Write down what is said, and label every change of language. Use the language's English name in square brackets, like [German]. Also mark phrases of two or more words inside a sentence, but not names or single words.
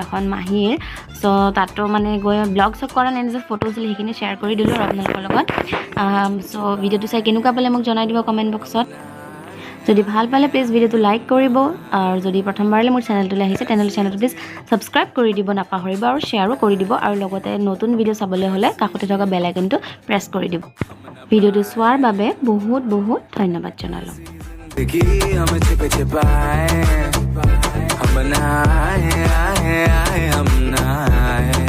[Assamese] এখন মাহীৰ সো তাতো মানে গৈ ব্লগ চব কৰা নাই যে ফটো আছিল সেইখিনি শ্বেয়াৰ কৰি দিলোঁ আৰু আপোনালোকৰ লগত সো ভিডিঅ'টো চাই কেনেকুৱা পালে মোক জনাই দিব [English] comment boxত [Assamese] যদি ভাল পালে প্লিজ ভিডিঅ'টো লাইক কৰিব আৰু যদি প্ৰথমবাৰলৈ মোৰ চেনেলটোলৈ আহিছে তেনেহ'লে চেনেলটো প্লিজ ছাবস্ক্ৰাইব কৰি দিব নাপাহৰিব আৰু শ্বেয়াৰো কৰি দিব আৰু লগতে নতুন ভিডিঅ' চাবলৈ হ'লে কাষতে থকা [English] bell iconটো press [Assamese] কৰি দিব ভিডিঅ'টো চোৱাৰ বাবে বহুত বহুত ধন্যবাদ জনালোঁ [Hindi] हमें छिपे छिपाए हम बनाए आए आए हम ना